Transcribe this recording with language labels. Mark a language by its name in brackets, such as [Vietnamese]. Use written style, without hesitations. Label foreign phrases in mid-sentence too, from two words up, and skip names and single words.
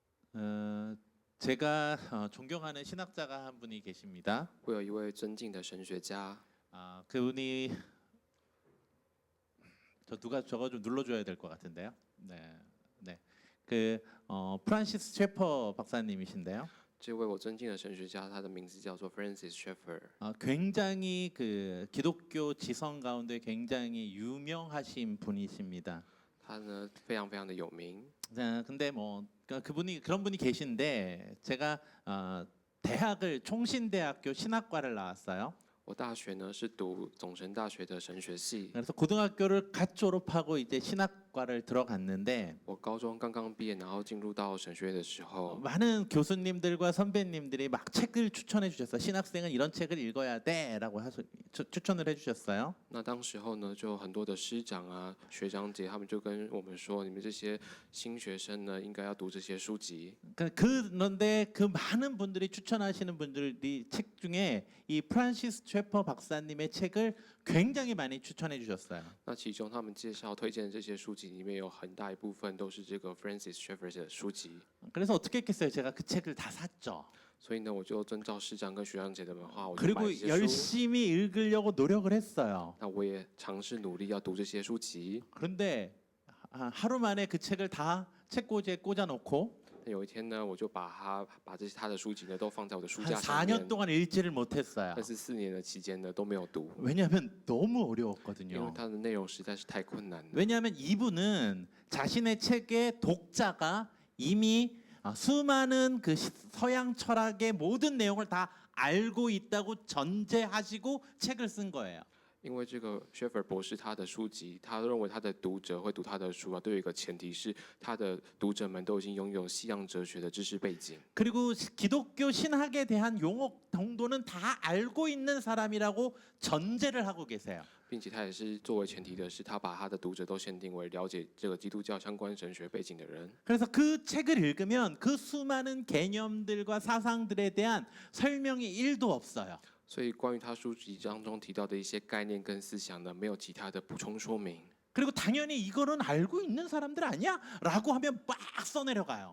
[Korean] 제가 존경하는 신학자가 한 분이 계십니다. [Chinese] 我有一位尊敬的神学家， [Korean] 그분이 누가 저거 좀 눌러줘야 될 것 같은데요. 네, 네. 프란시스 셰퍼 박사님이신데요. [Chinese] 这位我尊敬的神学家，他的名字叫做 [English] Francis Schaeffer。 [Korean] 굉장히 기독교 지성 가운데 굉장히 유명하신 분이십니다. [Chinese] 他呢非常非常的有名。 [Korean] 근데 그런 분이 계신데 제가 총신대학교 신학과를 나왔어요. [Chinese] 我大学呢是读总神大学的神学系， [Korean] 그래서 고등학교를 갓 졸업하고 이제 신학과를 들어갔는데 [Chinese] 我高中刚刚毕业，然后进入到神学院的时候， [Korean] 많은 교수님들과 선배님들이 막 책을 추천해 주셨어요. 신학생은 이런 책을 읽어야 돼라고 추천을 해주셨어요. [Chinese] 那当时候呢，就很多的师长啊、学长姐，他们就跟我们说，你们这些新学生呢，应该要读这些书籍。 [Korean] 그런데 그 많은 분들이 추천하시는 분들이 책 중에 이 프란시스 셰퍼 박사님의 책을 굉장히 많이 추천해 주셨어요. [Chinese] 那其中他们介绍推荐的这些书籍里面有很大一部分都是这个 [English] Francis Schaeffer [Chinese] 的书籍。 [Korean] 그래서 어떻게 했겠어요? 제가 그 책을 다 샀죠. [Chinese] 所以呢，我就遵照师长跟学长姐的话，我就 [Korean] 그리고 [Chinese] 买这些书。 [Korean] 열심히 읽으려고 노력을 했어요. [Chinese] 那我也尝试努力要读这些书籍。 [Korean] 그런데 하루 만에 그 책을 다 책꽂이에 꽂아놓고 [Chinese] 有一天呢，我就把他的书籍呢都放在我的书 [Korean] 한 [Chinese] 架上 [Korean] 4년 [Chinese] 面。 [Korean] 동안 읽지를 못했어요. [Chinese] 但是4年的期间呢都没有读， [Korean] 왜냐하면 너무 [Chinese] 因为 [Korean] 어려웠거든요. [Chinese] 它的内容实在是太困难了。 [Korean] 왜냐하면 이분은 자신의 책의 독자가 이미 수많은 그 서양 철학의 모든 내용을 다 알고 있다고 전제하시고 책을 쓴 거예요. [Chinese] 因为这个 Schaeffer 博士他的书籍，他认为他的读者会读他的书啊，都有一个前提是他的读者们都已经拥有西洋哲学的知识背景， [Korean] 그리고 기독교 신학에 대한 용어 정도는 다 알고 있는 사람이라고 전제를 하고 계세요. [Chinese] 并且他也是作为前提的是，他把他的读者都限定为了解这个基督教相关神学背景的人。 [Korean] 그래서 그 책을 읽으면 그 수많은 개념들과 사상들에 대한 설명이 1도 없어요. [Chinese] 所以关于他书籍当中提到的一些概念跟思想呢，没有其他的补充说明。 [Korean] 그리고 당연히 이거는 알고 있는 사람들 아니야? 라고 하면 막 써내려가요.